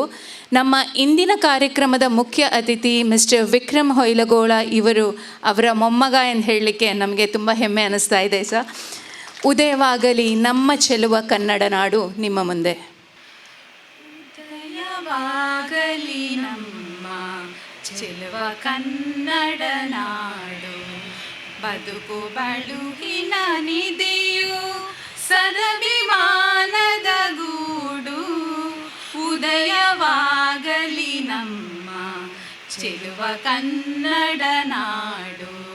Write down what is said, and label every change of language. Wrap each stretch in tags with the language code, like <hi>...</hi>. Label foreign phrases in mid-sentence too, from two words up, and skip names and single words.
<kn>ನಮ್ಮ ಇಂದಿನ ಕಾರ್ಯಕ್ರಮದ ಮುಖ್ಯ ಅತಿಥಿ ಮಿಸ್ಟರ್ ವಿಕ್ರಮ್ ಹೊಯ್ಲಗೋಳ ಇವರು, ಅವರ ಮೊಮ್ಮಗ ಎಂದು ಹೇಳಲಿಕ್ಕೆ ನಮಗೆ ತುಂಬ ಹೆಮ್ಮೆ ಅನ್ನಿಸ್ತಾ ಇದೆ ಸರ್. ಉದಯವಾಗಲಿ ನಮ್ಮ ಚೆಲುವ ಕನ್ನಡ ನಾಡು ನಿಮ್ಮ ಮುಂದೆ. ಉದಯವಾಗಲಿ ನಮ್ಮ ಚೆಲುವ ಕನ್ನಡ ನಾಡು, ಬದುಕು ಬಳುಹಿನ ನಿಧಿಯು ಸದಭಿಮಾನದ ಗೂಡು. ಉದಯವಾಗಲಿ ನಮ್ಮ ಚೆಲುವ ಕನ್ನಡ ನಾಡು.</kn>